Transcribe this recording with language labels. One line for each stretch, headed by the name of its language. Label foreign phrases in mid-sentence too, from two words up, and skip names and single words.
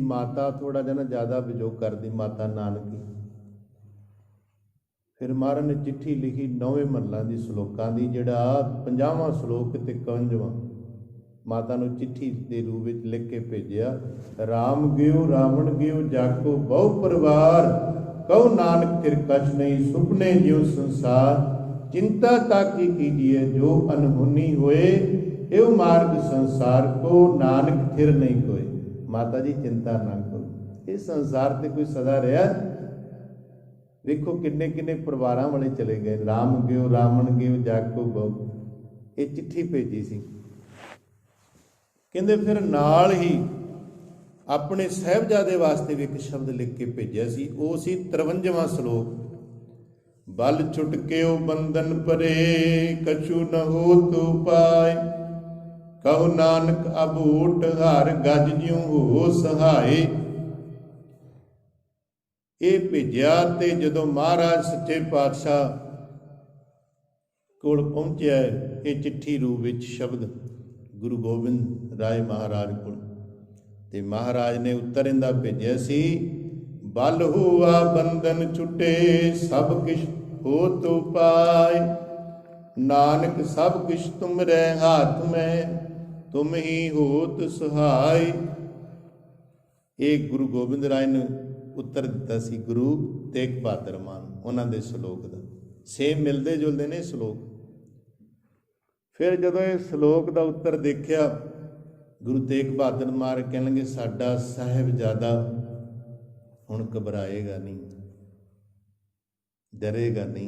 Punjabi: ਮਾਤਾ ਥੋੜ੍ਹਾ ਜਿਹਾ ਨਾ ਜ਼ਿਆਦਾ ਵਿਜੋਗ ਕਰਦੀ, ਮਾਤਾ ਨਾਨਕੀ। ਫਿਰ ਮਹਾਰਾਜ ਨੇ ਚਿੱਠੀ ਲਿਖੀ 9ਵੇਂ ਮਹੱਲਾਂ ਦੀ ਸ਼ਲੋਕਾਂ ਦੀ, ਜਿਹੜਾ 50ਵਾਂ ਸ਼ਲੋਕ ਤੇ 51ਵਾਂ ਮਾਤਾ ਨੂੰ ਚਿੱਠੀ ਦੇ ਰੂਪ ਵਿੱਚ ਲਿਖ ਕੇ ਭੇਜਿਆ। ਰਾਮ ਗਿਓ ਰਾਵਣ ਗਿਓ ਜਾਕੋ ਬਹੁ ਪਰਿਵਾਰ, ਕਹੋ ਨਾਨਕ ਫਿਰ ਕਛ ਨਹੀਂ ਸੁਪਨੇ ਜਿਉ ਸੰਸਾਰ। ਚਿੰਤਾ ਤਾਕਿ ਕੀਜੀਏ ਜੋ ਅਨਹੋਨੀ ਹੋਏ, ਏਵ ਮਾਰਗ ਸੰਸਾਰ ਕੋ ਨਾਨਕ ਥਿਰ ਨਹੀਂ ਕੋਈ। ਮਾਤਾ ਜੀ ਚਿੰਤਾ ਨਾ ਕਰੋ, ਇਸ ਸੰਸਾਰ ਤੇ ਕੋਈ ਸਦਾ ਰਹਾ। ਦੇਖੋ ਕਿੰਨੇ ਕਿੰਨੇ ਪਰਿਵਾਰਾਂ ਵਾਲੇ ਚਲੇ ਗਏ। ਰਾਮ ਗਿਓ ਰਾਵਣ ਗਿਓ ਜਾਕੋ ਬਹੁ, ਇਹ ਚਿੱਠੀ ਭੇਜੀ ਸੀ। ਕਹਿੰਦੇ ਫਿਰ ਨਾਲ ਹੀ ਅਪਣੇ ਸਾਹਿਬਜ਼ਾਦੇ ਵਾਸਤੇ ਭੀ ਇੱਕ ਸ਼ਬਦ ਲਿਖ ਕੇ ਭੇਜਿਆ ਸੀ। ਉਹ ਸੀ 53ਵਾਂ ਸ਼ਲੋਕ। ਬਲ ਛੁਟਕਿਓ ਬੰਧਨ ਪਰੇ, ਕਛੁ ਨ ਹੋ ਤੋ ਪਾਏ। ਕਹੋ ਨਾਨਕ ਅਬੂਟ ਹਰ ਗਜ ਜਿਉਂ ਹੋ ਸਹਾਇ। ਇਹ ਭੇਜਿਆ ਤੇ ਜਦੋਂ ਮਹਾਰਾਜ ਸੱਚੇ ਪਾਤਸ਼ਾਹ ਕੋਲ ਪਹੁੰਚਿਆ, ਇਹ ਚਿੱਠੀ ਰੂਪ ਵਿੱਚ ਸ਼ਬਦ ਗੁਰੂ ਗੋਬਿੰਦ ਰਾਏ ਮਹਾਰਾਜ ਕੋਲ, ਤੇ ਮਹਾਰਾਜ ਨੇ ਉੱਤਰ ਇਹਦਾ ਭੇਜਿਆ ਸੀ। ਬਲ ਹੁਆ ਬੰਧਨ ਛੁਟੇ, ਸਭ ਕਿਛ ਹੋਤ ਉਪਾਇ। ਨਾਨਕ ਸਭ ਕਿਛ ਤੁਮਰੇ ਹਾਥ ਮੇਂ, ਤੁਮ ਹੀ ਹੋਤ ਸਹਾਇ। ਇਹ ਗੁਰੂ ਗੋਬਿੰਦ ਰਾਏ ਨੇ ਉੱਤਰ ਦਿੱਤਾ ਸੀ ਗੁਰੂ ਤੇਗ ਬਹਾਦਰ ਮਾਨ ਉਹਨਾਂ ਦੇ ਸ਼ਲੋਕ ਦਾ। ਸੇਮ ਮਿਲਦੇ ਜੁਲਦੇ ਨੇ ਸ਼ਲੋਕ। ਫਿਰ ਜਦੋਂ ਇਹ ਸ਼ਲੋਕ ਦਾ ਉੱਤਰ ਦੇਖਿਆ, ਗੁਰੂ ਤੇਗ ਬਹਾਦਰ ਮਾਨ ਕਹਿਣਗੇ ਸਾਡਾ ਸਾਹਿਬਜ਼ਾਦਾ ਹੁਣ ਘਬਰਾਏਗਾ ਨਹੀਂ, ਡਰੇਗਾ ਨਹੀਂ।